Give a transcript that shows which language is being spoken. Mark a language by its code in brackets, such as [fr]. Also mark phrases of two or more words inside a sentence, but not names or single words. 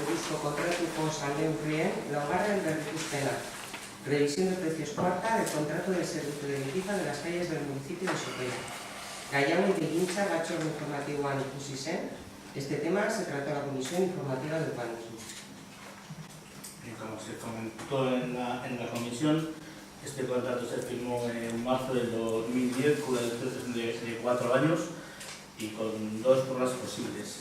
[eu] kontratuko neurrien laugarren berrikuspena. [es] Revisión de precios cuarta del contrato de servicio de limpieza de las calles del municipio de Sopela. [eu] Gaian egintza batzorde informatiboan ikusi zen. [es] Este tema se trató en la Comisión Informativa de Urbanismo. Como se comentó en la comisión, este contrato se firmó en marzo del 2010 con una duración de 4 años y con 2 pruebas posibles.